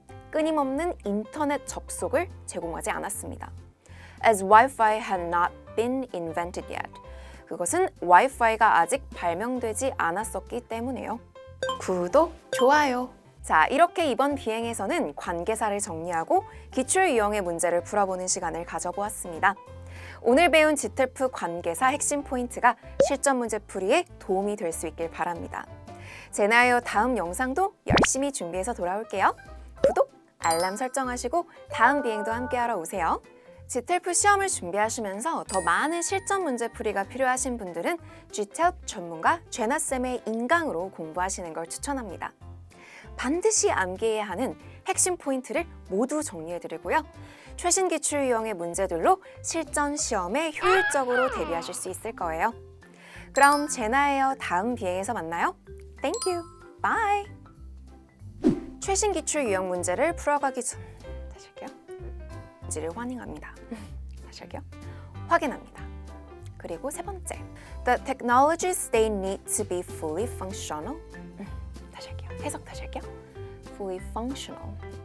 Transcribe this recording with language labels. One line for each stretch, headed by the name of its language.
Korean: 끊임없는 인터넷 접속을 제공하지 않았습니다.
English: As Wi-Fi had not been invented yet.
Korean: 그것은 와이파이가 아직 발명되지 않았었기 때문에요. 구독, 좋아요. 자, 이렇게 이번 비행에서는 관계사를 정리하고 기출 유형의 문제를 풀어보는 시간을 가져보았습니다. 오늘 배운 지텔프 관계사 핵심 포인트가 실전 문제 풀이에 도움이 될 수 있길 바랍니다. 제나이어 다음 영상도 열심히 준비해서 돌아올게요. 구독, 알람 설정하시고 다음 비행도 함께하러 오세요. 지텔프 시험을 준비하시면서 더 많은 실전 문제 풀이가 필요하신 분들은 GTELP 전문가 제나쌤의 인강으로 공부하시는 걸 추천합니다. 반드시 암기해야 하는 핵심 포인트를 모두 정리해드리고요. 최신 기출 유형의 문제들로 실전 시험에 효율적으로 대비하실 수 있을 거예요. 그럼 제나예요 다음 비행에서 만나요.
English: Thank you. Bye.
Korean: 최신 기출 유형 문제를 풀어가기 전 다시 할게요. 지를 환영합니다. 다시 할게요. 확인합니다.
English: 그리고 세 번째, the technologies they need to be fully functional.
Korean: 다시 할게요. 해석 다시 할게요.
English: fully functional.